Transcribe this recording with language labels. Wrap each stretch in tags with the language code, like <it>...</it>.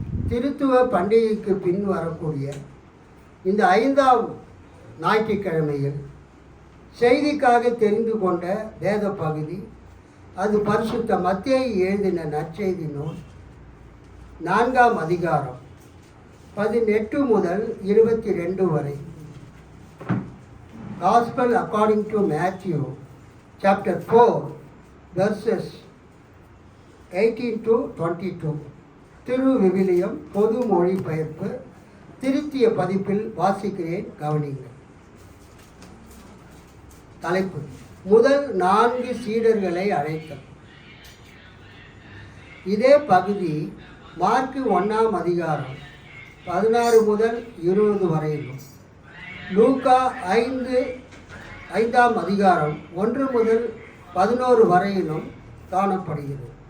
<ta>திருத்துவ பண்டிகைக்கு பின் வரக்கூடிய இந்த 5ஆம் ஞாயிற்றுக்கிழமையில் செய்திக்காக தெரிந்து கொண்ட வேத பகுதி அது பரிசுத்த மத்தேயு எழுதின நற்செய்தி நூல் 4ஆம் அதிகாரம் 18 முதல் 22 வரை.</ta> <en>Gospel according to Matthew chapter 4 verses 18 to 22.</en> <ta>திரு விவிலியம் பொது மொழிபெயர்ப்பு திருத்திய பதிப்பில் வாசிக்கிறேன், கவனிங்கள். தலைப்பு: முதல் 4 சீடர்களை அழைத்தல். இதே பகுதி மார்க்கு 1ஆம் அதிகாரம் 16 முதல் 20 வரையிலும், லூக்கா 5ஆம் அதிகாரம் 1 முதல் 11 வரையிலும் காணப்படுகிறது.</ta>